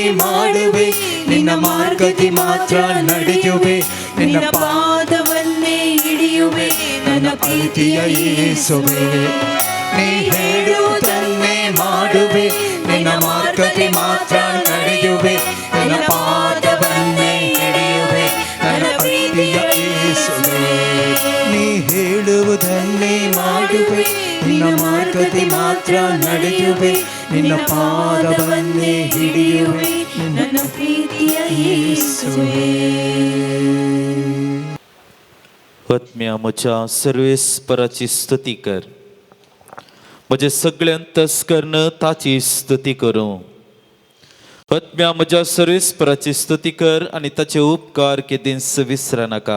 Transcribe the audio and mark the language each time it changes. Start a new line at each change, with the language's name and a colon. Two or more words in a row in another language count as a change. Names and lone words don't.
Kannada: ಮಾಡುವೆ ನಿನ್ನ ಮಾರ್ಗದಿ ಮಾತ್ರ ನಡೆಯುವೆ ನಿನ್ನ ಪಾದವನ್ನೇ ಹಿಡಿಯುವೆ ನನ್ನ ಪ್ರೀತಿಯ ಯೇಸುವೆ ನೀ ಹೇಳುವುದನ್ನೇ ಮಾಡುವೆ ನಿನ್ನ ಮಾರ್ಗದಿ ಮಾತ್ರ ನಡೆಯುವೆ ನಿನ್ನ ಪಾದವನ್ನೇ ಹಿಡಿಯುವೆ ನನ್ನ ಪ್ರೀತಿಯ ಯೇಸುವೆ ನೀ ಹಾಡುವೆ ನಿನ್ನ ಮಾರ್ಗದಿ ಮಾತ್ರ ನಡೆಯುವೆ ನಿನ್ನ ಪಾದವನ್ನೇ ಹಿಡಿಯುವೆ ನನ್ನ ಪ್ರೀತಿಯ ಯೇಸುವೇ.
Konkani: आत्म्या म्हज्या सर्वेस्पराची स्तुती कर. म्हजे सगळे अंतस्करण ताची स्तुती करूं. आत्म्या म्हज्या सर्वेस्पराची स्तुती कर आनी ताचे उपकार केदींच विसर नाका.